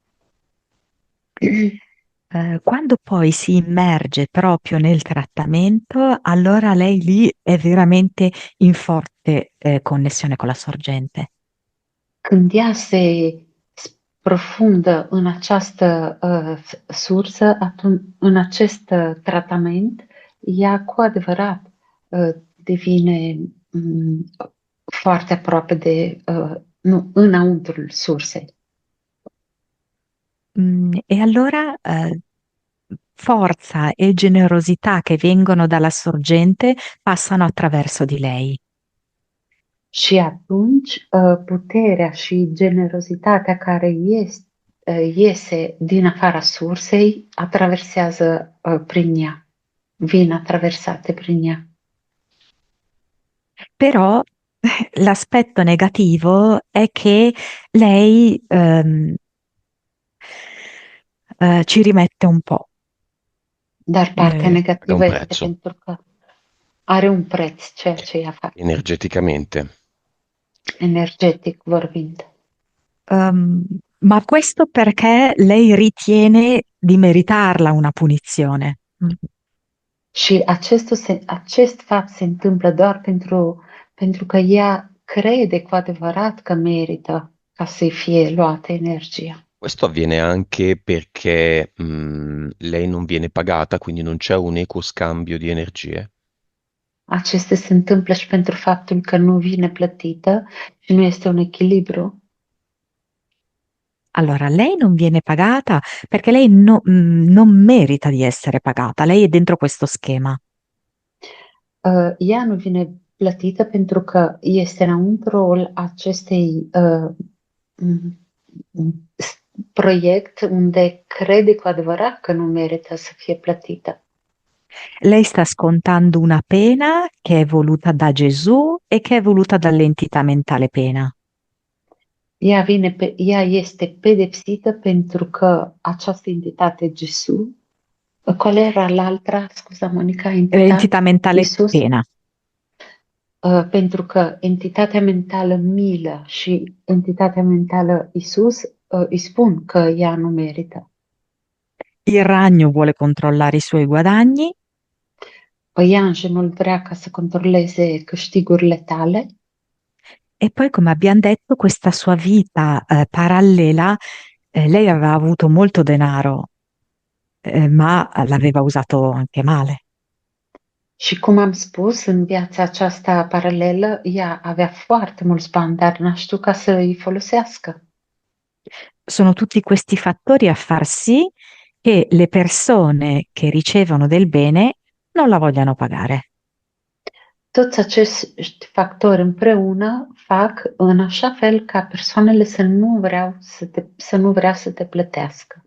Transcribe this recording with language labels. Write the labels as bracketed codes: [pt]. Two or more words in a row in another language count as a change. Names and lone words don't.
[it] Quando poi si immerge proprio nel trattamento, allora lei lì è veramente in forte connessione con la sorgente. [ro] Când ea se sprofundă în această sursă, în acest tratament, ea cu adevărat devine foarte aproape de, nu, înăuntrul sursei. [it] E allora forza e generosità che vengono dalla sorgente passano attraverso di lei. [ro] Și atunci puterea și generozitatea care iese din afara sursei atraversează prin ea, vin attraversate prin ea. [it] Però l'aspetto negativo è che lei ci rimette un po'. [ro] Dar partea [it] Paga un [ro] negativă este prezzo pentru că are un preț ceea ce ea face, energeticamente. energetic vorbind. [it] Um, ma questo perché lei ritiene di meritarla una punizione. [ro] Și acest fapt se întâmplă doar pentru că ea crede cu adevărat că merită ca să-i fie luată energia. [it] Questo avviene anche perché lei non viene pagata, quindi non c'è un equo scambio di energie. [ro] Acestea se întâmplă și pentru faptul că nu vine plătită și nu este un echilibru. [it] Allora, lei non viene pagata perché lei non merita di essere pagata, lei è dentro questo schema. [ro] Ea nu vine plătită pentru că este înăuntrul acestei proiect unde crede cu adevărat că nu merită să fie plătită. [it] Lei sta scontando una pena che è voluta da Gesù e che è voluta dall'entità mentale pena. [ro] Ea este pedepsită pentru că această entitate Gesù, [it] qual era l'altra, [ro] scuza Monica, [it] L'entità mentale Isus, pena. [ro] pentru că entitatea mentală milă și entitatea mentală Isus îi spun că ea nu merită. [it] Il ragno vuole controllare i suoi guadagni. [ro] Păianjenul vrea ca să controleze câștigurile tale. [it] E poi, come abbiamo detto, questa sua vita parallela, lei aveva avuto molto denaro, ma l'aveva usato anche male. [ro] Și cum am spus, în viața aceasta paralelă, ea avea foarte mulți bani, dar n-a știut ca să îi folosească. [it] Sono tutti questi fattori a far sì che le persone che ricevono del bene non la vogliano pagare. [ro] Toți acești factori împreună fac în așa fel ca persoanele să nu vrea să te plătească.